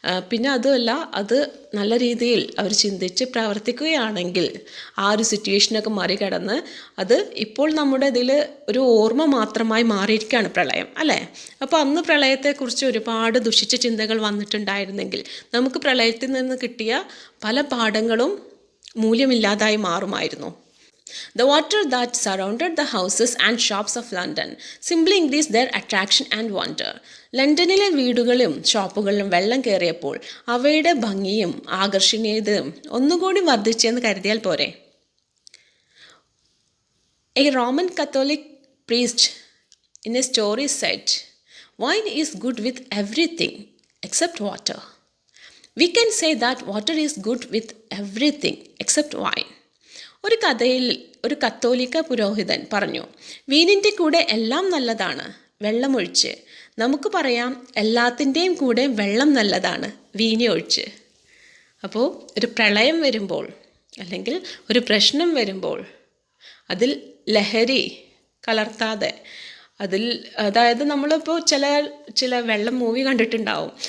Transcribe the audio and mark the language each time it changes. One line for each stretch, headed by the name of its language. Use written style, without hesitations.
Malayalam: പിന്നെ അതുമല്ല, അത് നല്ല രീതിയിൽ അവർ ചിന്തിച്ച് പ്രവർത്തിക്കുകയാണെങ്കിൽ ആ ഒരു സിറ്റുവേഷനൊക്കെ മറികടന്ന് അത് ഇപ്പോൾ നമ്മുടെ ഇതിൽ ഒരു ഓർമ്മ മാത്രമായി മാറിയിരിക്കുകയാണ് പ്രളയം അല്ലേ. അപ്പോൾ അന്ന് പ്രളയത്തെക്കുറിച്ച് ഒരുപാട് ദുഷിച്ച ചിന്തകൾ വന്നിട്ടുണ്ടായിരുന്നെങ്കിൽ നമുക്ക് പ്രളയത്തിൽ നിന്ന് കിട്ടിയ പല പാഠങ്ങളും മൂല്യമില്ലാതായി മാറുമായിരുന്നു.
English: The water that surrounded the houses and shops of London simply increased their attraction and wonder.
Malayalam: ലണ്ടനിലെ വീടുകളും ഷോപ്പുകളിലും വെള്ളം കയറിയപ്പോൾ അവയുടെ ഭംഗിയും ആകർഷണീയതയും ഒന്നുകൂടി വർദ്ധിച്ചെന്ന് കരുതിയാൽ പോരെ.
English: A Roman Catholic priest in a story said, "Wine is good with everything except water." We can say that water is good with everything except wine.
Malayalam: ഒരു കഥയിൽ ഒരു കത്തോലിക്ക പുരോഹിതൻ പറഞ്ഞു, വീനിൻ്റെ കൂടെ എല്ലാം നല്ലതാണ്, വെള്ളമൊഴിച്ച്. നമുക്ക് പറയാം, എല്ലാത്തിൻ്റെയും കൂടെ വെള്ളം നല്ലതാണ്, വീഞ്ഞ് ഒഴിച്ച്. അപ്പോൾ ഒരു പ്രളയം വരുമ്പോൾ അല്ലെങ്കിൽ ഒരു പ്രശ്നം വരുമ്പോൾ അതിൽ ലഹരി കലർത്താതെ, അതായത് നമ്മളിപ്പോൾ ചില വെള്ളം മൂവി കണ്ടിട്ടുണ്ടാവും.